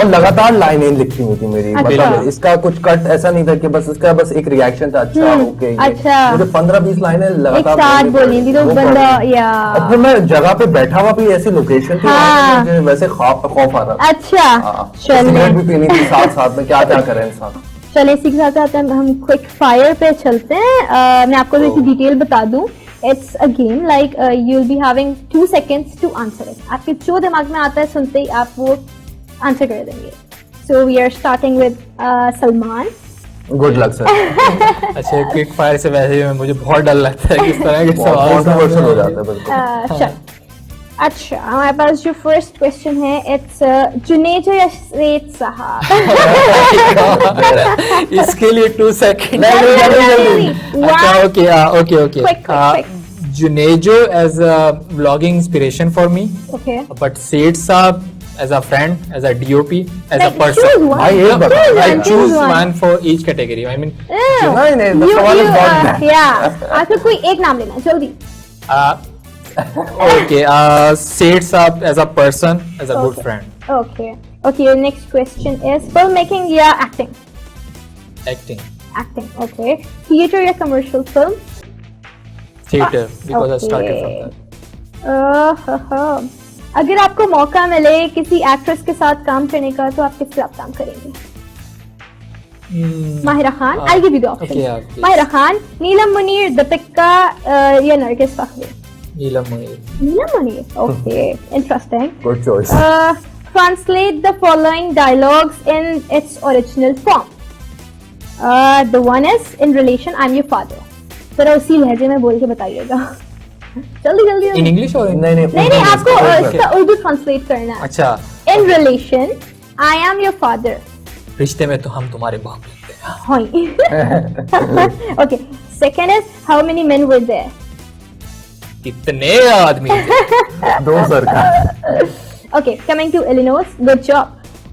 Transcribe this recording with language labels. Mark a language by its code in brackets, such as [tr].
[hi] और लगातार लाइनें लिखी हुई थी मेरी, मतलब इसका कुछ कट ऐसा नहीं था कि बस इसका बस एक रिएक्शन था, अच्छा ओके, मुझे 15-20 लाइनें लगातार बोलनी थी। और फिर मैं जगह पे बैठा हुआ भी, ऐसी लोकेशन थी मुझे वैसे खौफ आ रहा था। अच्छा, सिगरेट भी पीनी थी साथ में, क्या करें इंसान। चलिए इसी के साथ हम क्विक फायर पे चलते हैं। मैं आपको एक डिटेल बता दूं, [en] It's a game like you'll be having 2 seconds to answer it. [hi] आपके जो दिमाग में आता है सुनते ही आप वो आंसर कर देंगे। [en] So we are starting with Salman. Good luck sir। [hi] अच्छा, क्विक फायर से वैसे ही मुझे बहुत डर लगता है किस तरह के सवाल कंट्रोवर्शियल हो जाता है बिल्कुल। अच्छा, हमारे पास जो फर्स्ट क्वेश्चन है, इट्स जुनेजो या सेठ साहब? इसके लिए 2 सेकंड। अच्छा, okay. [en] Junejo as a blogging inspiration for me, but Seth Sahab as a friend, as a DOP, as a person. I choose one for each category. I mean, the sawal is not [hi] आपको कोई एक नाम लेना जल्दी। [en] Okay, Seth Saab as a person, as a good friend. Okay. Your next question is filmmaking या acting? Acting. Okay. Theater या commercial film? Theater, because I started from that. [hi] अगर आपको मौका मिले किसी एक्ट्रेस के साथ काम करने का, तो आप किसके साथ काम करेंगे? [en] Mahira Khan, I'll give you the option. [hi] Mahira Khan, नीलम मुनीर, दीपिका या नरगिस फाखरी? नीलम Munir. [en] Okay, interesting. Good choice. Translate the following dialogues in its original form. The one is in relation, I'm your father. [hi] जरा उसी लहजे में बोल के बताइएगा। जल्दी। [en] In English or [hi] नहीं, आपको इसका उर्दू ट्रांसलेट करना है। अच्छा। [en] In relation, I am your father. [hi] रिश्ते में तो हम तुम्हारे बाप लगते हैं। [en] Okay. Second is how many men were there? [hi] कितने आदमी थे। 2 सरकार। [en] Okay, coming to Illinois, good job.